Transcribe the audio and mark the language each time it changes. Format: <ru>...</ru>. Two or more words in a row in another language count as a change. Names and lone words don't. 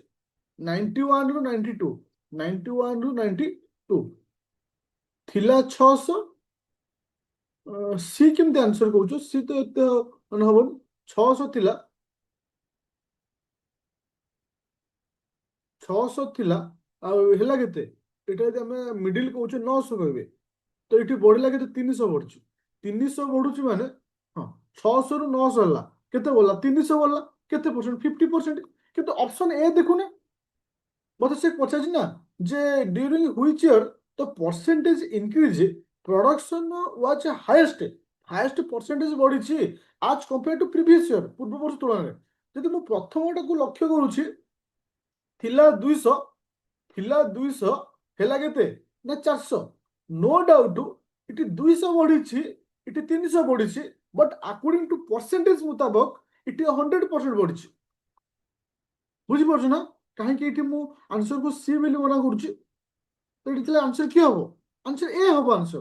<or>91 ରୁ 92, 91 ରୁ 92 ଥିଲା 600, ସି କେମିତି ଆନ୍ସର କହୁଛୁ, ସି ତ ଏତେ ମାନେ ହବନି, 600 ଥିଲା, 600 ଥିଲା, ଆଉ ହେଲା କେତେ, ଏଟା ଯଦି ଆମେ ମିଡିଲ କହୁଛେ 900 କହିବେ, ତ ଏଠି ବଢିଲା କେତେ, 300 ବଢୁଛି, 300 ବଢୁଛି ମାନେ, ହଁ, 600 ରୁ 900 ହେଲା, କେତେ ବଢିଲା, 300 ବଢିଲା, କେତେ ପରସେଣ୍ଟ, 50%। କିନ୍ତୁ ଅପସନ ଏ ଦେଖୁନେ, ମତେ ସେ ପଚାରିଛି ନା ଯେ</or> <en>during which year the percentage increase production was highest, highest percentage</en> <or>ବଢିଛି</or> <en>as compared to previous year,</en> <or>ପୂର୍ବ ବର୍ଷ ତୁଳନାରେ। ଯଦି ମୁଁ ପ୍ରଥମଟାକୁ ଲକ୍ଷ୍ୟ କରୁଛି, ଥିଲା 200, ଥିଲା 200, ହେଲା କେତେ ନା 400,</or> <en>no doubt</en> <or>ଏଠି 200 ବଢିଛି, ଏଠି 300 ବଢିଛି,</or> <en>but according to percentage</en> <or>ମୁତାବକ ଏଠି 100% ବଢିଛି। ବୁଝିପାରୁଛ ନା କାହିଁକି ଏଠି ମୁଁ ଆନ୍ସରକୁ ସି ବୋଲି ମନା କରୁଛି, ତ ଏଠି ଥିଲେ ଆନ୍ସର କିଏ ହବ, ଆନ୍ସର ଏ ହବ ଆନ୍ସର।</or>